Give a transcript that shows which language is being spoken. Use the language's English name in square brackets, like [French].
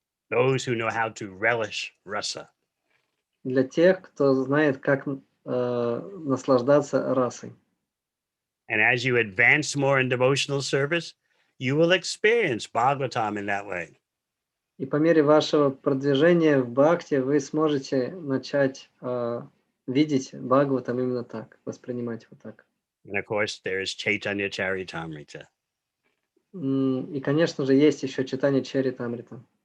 [English] those who know how to relish rasa. [Russian] для тех, кто знает, как наслаждаться расой. [English] And as you advance more in devotional service, you will experience Bhagavatam in that way. [Russian] И по мере вашего продвижения в бхакти вы сможете начать видеть Бхагаватам именно так, воспринимать его так. [English] And of course, there is Chaitanya Charitamrita. [Russian] И, конечно же, есть еще читание Чаритамрита.